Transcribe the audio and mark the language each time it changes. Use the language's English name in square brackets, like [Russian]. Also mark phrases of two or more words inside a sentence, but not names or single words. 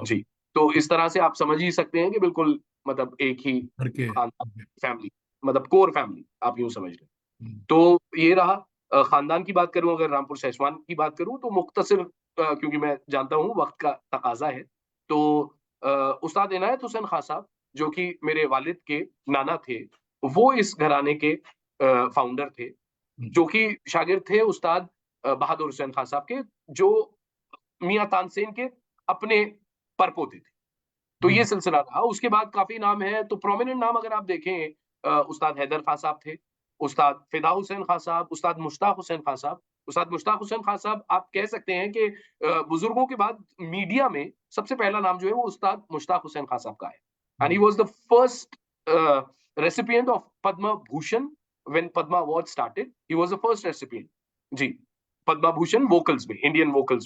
[Hindi] जी, तो इस तरह से आप समझ ही सकते हैं कि बिल्कुल मतलब एक ही घर के। खानदान फैमिली, मतलब [English] core family [Hindi] आप यूँ समझ लें। हम्म, तो ये रहा। खानदान की बात करूँ, अगर रामपुर सैसवान की बात करूँ तो मुख्तसर, क्योंकि मैं जानता हूँ वक़्त का तकाज़ा है। तो अ, उस्ताद इनायत हुसैन खां साहब, जो कि मेरे वालिद के नाना थे, वो इस घराने के फाउंडर थे, हम्म, जो कि शागिर्द थे उस्ताद बहादुर हुसैन खां साहब के, जो मियाँ तानसेन के अपने परपोते थे। तो ये हम्म, सिलसिला रहा। उसके बाद काफ़ी नाम हैं, तो प्रोमिनेंट नाम अगर आप देखें, उस्ताद हैदर खां साहब थे, उस्ताद फ़िदा हुसैन खां साहब, उस्ताद मुश्ताक हुसैन खां साहब, उस्ताद मुश्ताक हुसैन खान साहब, आप कह सकते हैं कि बुजुर्गों के बाद मीडिया में सबसे पहला नाम जो है वो उस्ताद मुश्ताक हुसैन खान साहब का है। [English] And he was the first recipient of Padma Bhushan when Padma award started, he was the first recipient ji, Padma Bhushan vocals में, Indian vocals में।